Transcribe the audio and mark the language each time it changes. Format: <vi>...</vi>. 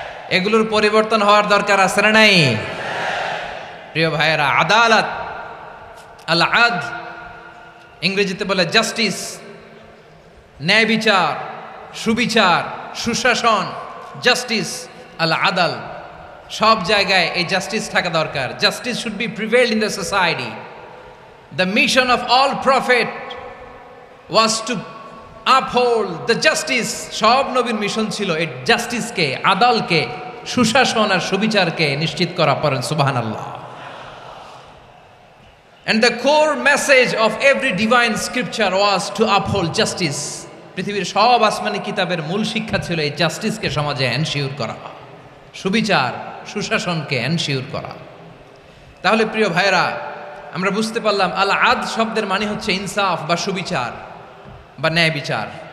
<bn>এগুলোর পরিবর্তন হওয়ার দরকার আছে না নাই? প্রিয় ভাইয়েরা, আদালত, আল আদল, ইংরেজিতে বলে জাস্টিস, ন্যায় বিচার, সুবিচার, সুশাসন, জাস্টিস, আল আদল, সব জায়গায় এই জাস্টিস থাকা দরকার।</bn> <en>Justice should be prevailed in the society. The mission of all prophet was to uphold the justice.</en> <bn>সব নবীর মিশন ছিল এই জাস্টিসকে, আদালকে, সুশাসন আর সুবিচারকে নিশ্চিত করা। পড়েন সুবহানাল্লাহ।</bn> <en>And the core message of every divine scripture was to uphold justice.</en> <bn>পৃথিবীর সব আসমানি কিতাবের মূল শিক্ষা ছিল এই জাস্টিসকে সমাজে এনশিওর করা, সুবিচার, সুশাসনকে এনশিওর করা। তাহলে প্রিয় ভাইরা, আমরা বুঝতে পারলাম আল আদল শব্দের মানে হচ্ছে ইনসাফ বা সুবিচার বা ন্যায় বিচার।</bn>